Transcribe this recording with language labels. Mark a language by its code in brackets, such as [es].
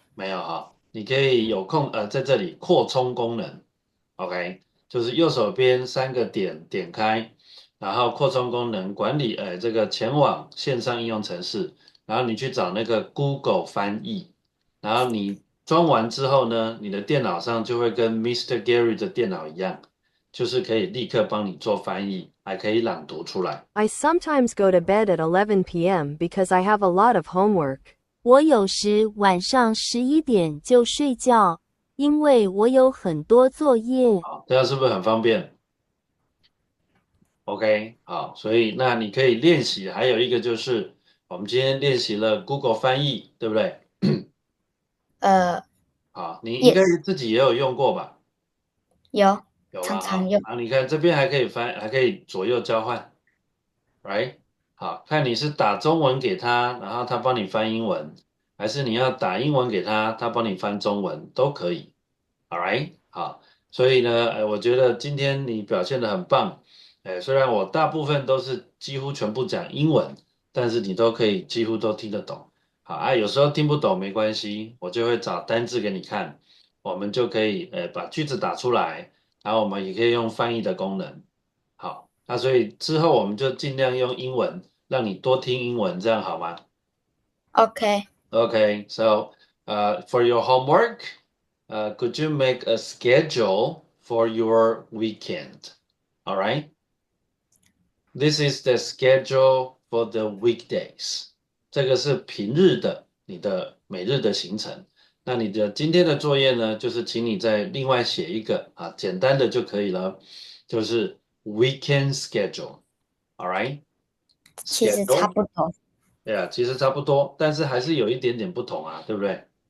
[zh] 没有哈，你可以有空在这里扩充功能 ，OK，就是右手边3个点点开，然后扩充功能管理这个前往线上应用程式，然后你去找那个 Google 翻译，然后你装完之后呢，你的电脑上就会跟 Mr. Gary 的电脑一样，就是可以立刻帮你做翻译，还可以朗读出来。 [en] I sometimes go to bed at 11 p.m. because I have a lot of homework. [zh] 我有时晚上11点就睡觉，因为我有很多作业。好，这样是不是很方便？OK， 好，所以那你可以练习，还有一个就是我们今天练习了 Google 翻译，对不对？好，你应该自己也有用过吧？有，有吧？常常用。好，你看这边还可以翻，还可以左右交换 ，right？好，看你是打中文给他，然后他帮你翻英文，还是你要打英文给他，他帮你翻中文，都可以。 [en] All right， [zh] 好，所以呢，我觉得今天你表现得很棒，虽然我大部分都是几乎全部讲英文，但是你都可以几乎都听得懂。好啊，有时候听不懂没关系，我就会找单字给你看，我们就可以把句子打出来，然后我们也可以用翻译的功能。好，那所以之后我们就尽量用英文，让你多听英文，这样好吗？ OK。 [en] Okay, so for your homework, could you make a schedule for your weekend? All right. This is the schedule for the weekdays. [zh] 这个是平日的你的每日的行程。那你的今天的作业呢，就是请你再另外写一个简单的就可以了，就是 weekend schedule. [en] All right. [zh] 其实差不多。对啊，其实差不多，但是还是有一点点不同啊，对不对？